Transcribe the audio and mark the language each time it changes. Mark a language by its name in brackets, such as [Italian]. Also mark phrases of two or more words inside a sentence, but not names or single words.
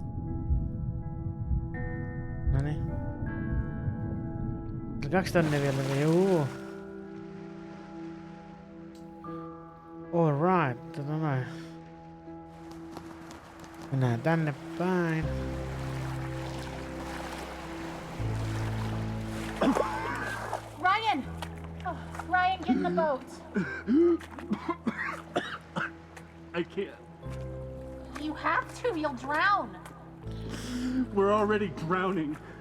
[Finnish] Noniin. 2 tonnia vielä, juu. Alright, noin. Mennään tänne päin. [English] Ryan! Oh, Ryan, get in the boat. I can't. You have to, you'll drown. We're already drowning.